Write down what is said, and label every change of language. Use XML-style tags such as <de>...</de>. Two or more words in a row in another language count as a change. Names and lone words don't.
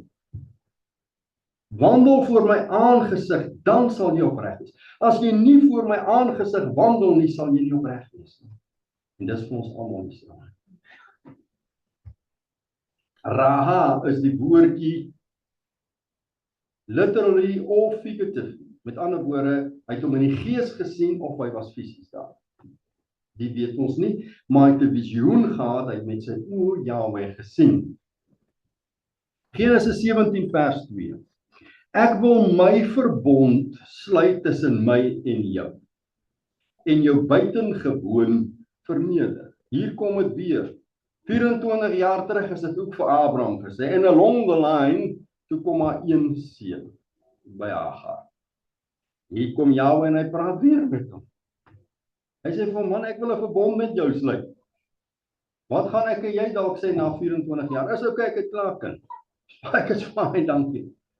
<af>Wandel voor my aangesig, dan sal jy opreg wees. As jy nie voor my aangesig wandel nie, sal jy nie opreg wees nie. En dis vir ons almal die saak. Raha is die woordjie literally of figuratively. Met ander woorde, hy het hom in die gees gesien of hy was fisies daar. Die weet ons nie, maar hy het 'n visioen gehad, hy het met sy oë Jahwe gesien. Genesis 17 vers 2. Ek wil my verbond sluit tussen my en jou. en jou buitengewoon verneder. Hier kom dit weer. 24 jaar terug is dit ook vir Abraham gesê, en</af> <en>along the line,</en> <af>toe kom maar een seun by Hagar. Hier kom Jahwe en hy praat weer met hom. Hy sê vir hom, man, ek wil 'n verbond met jou sluit. Wat gaan ek en jy dalk sê na 24 jaar? Is okay, ek het klaar kind. Ek is fine, dankie.</af>